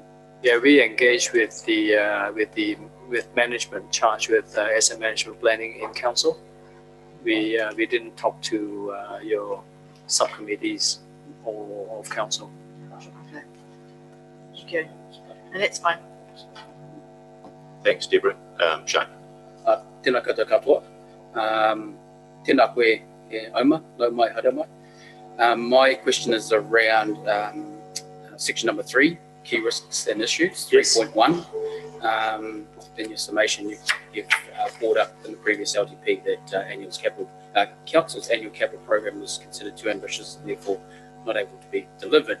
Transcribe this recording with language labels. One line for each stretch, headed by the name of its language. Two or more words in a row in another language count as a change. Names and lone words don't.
English: Yeah, we engage with with management charged with asset management planning in council. We didn't talk to your subcommittees or of council. Okay. Thank you. And that's fine. Thanks, Deborah. Shane.
Māori: Tēnā koutou katoa. Tēnā koe e auma, lau mai hara mai.
English: My question is around section number 3, key risks and issues, Yes. 3.1. In your summation, you've brought up in the previous LTP that council's annual capital program was considered too ambitious and therefore not able to be delivered.